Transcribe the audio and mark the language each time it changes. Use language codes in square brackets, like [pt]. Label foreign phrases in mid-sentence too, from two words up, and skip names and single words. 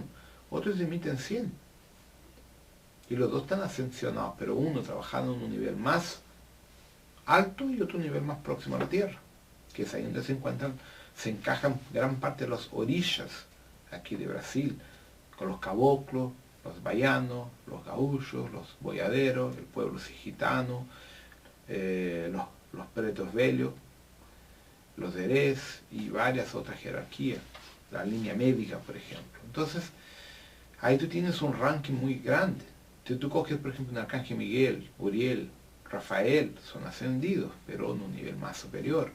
[es] Otros emiten 100. Y los dos están ascensionados, pero uno trabajando en un nivel más alto y otro nivel más próximo a la Tierra, que es ahí donde se encajan gran parte de los orillas aquí de Brasil, con los caboclos, los baianos, los gaúchos, los boyaderos, el pueblo gitano, los [pt] pretos velhos, [es] los derés y varias otras jerarquías, la línea médica, por ejemplo. Entonces, ahí tú tienes un ranking muy grande. Si tú coges, por ejemplo, un Arcángel Miguel, Uriel, Rafael, son ascendidos, pero en un nivel más superior.